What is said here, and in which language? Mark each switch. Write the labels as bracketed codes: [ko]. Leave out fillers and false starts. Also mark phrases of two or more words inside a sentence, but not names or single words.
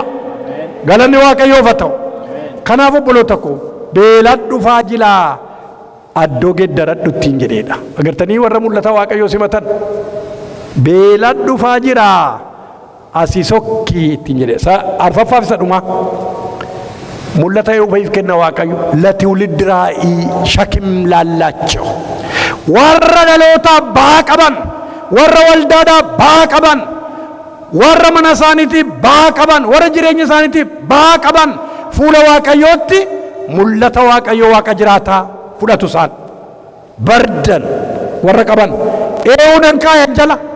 [om] Galanni Waaqayyoof haa ta'u. Kanaaf obboloota koo beelaan dhufaa jilaa addoo geeddaradhu ittiin jedheedha. Agartanii warra mul'ata Waaqayyoo simatan beelaan dhufaa jiraa asii sokkii ittiin jedhe. Arfaffaaf isa dhumaa mul'ata yoo bahiif kenna Waaqayyo [am] ለትውልድ ራእይ ሸክም ላላቸው [om] warra dhaloota ba'aa qaban warra waldaadhaa ba'aa qaban warra mana isaaniitiif ba'aa qaban warra jireenya isaaniitiif ba'aa qaban fuula Waaqayyootti mul'ata Waaqayyoo Waaqa jiraataa fudhatu isaan bardan warra qaban eewuudhaan kaayan jala